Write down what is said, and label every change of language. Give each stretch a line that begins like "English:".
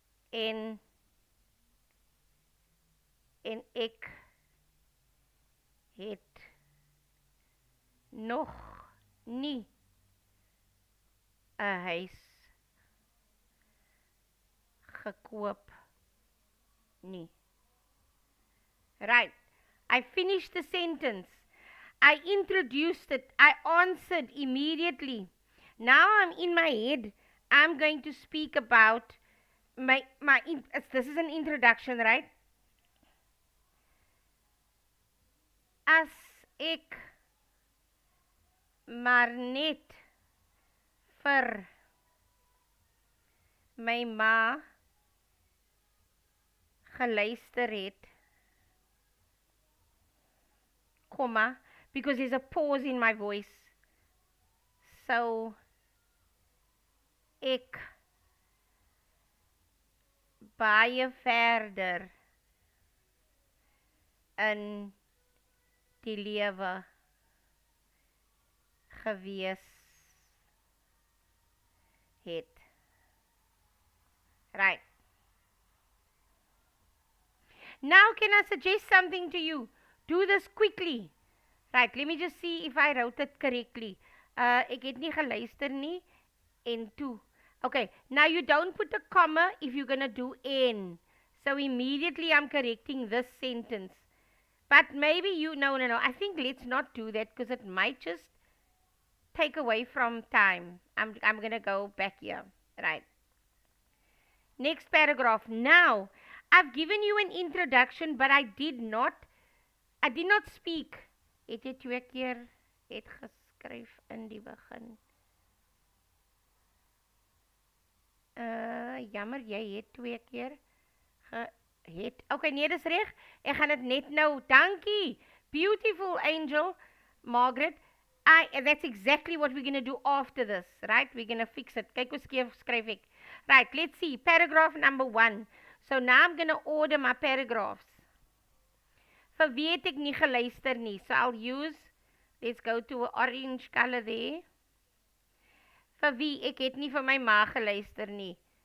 Afrikaans: En ek het nog nie 'n huis gekoop nie.
English: Right. I finished the sentence. I introduced it. I answered immediately. Now I'm in my head. I'm going to speak about this is an introduction, right?
Afrikaans: As ek maar net vir my ma geluister het, comma,
English: because there's a pause in my voice.
Afrikaans: So ek baie verder in die lewe gewees het.
English: Right. Now can I suggest something to you? Do this quickly. Right, let me just see if I wrote it correctly.
Afrikaans: Ek het nie geluister nie en toe.
English: Okay, now you don't put a comma if you're going to do N. So immediately I'm correcting this sentence. But maybe no. I think let's not do that because it might just take away from time. I'm going to go back here. Right. Next paragraph. Now, I've given you an introduction, but I did not speak.
Afrikaans: Het jy 2 keer geskryf in die begin. Jammer, jy het 2 keer het. Okay, nee, dis reg. Ek gaan dit net nou. Dankie.
English: Beautiful angel, Margaret. That's exactly what we're going to do after this, right? We're going to fix it.
Afrikaans: Kyk hoe skryf ek.
English: Right, let's see. Paragraph number 1. So now I'm going to order my paragraphs.
Afrikaans: Vir wie het ek nie geluister nie?
English: So I'll use, let's go to an orange color there.
Afrikaans: Vir wie ek het nie vir my ma geluister nie.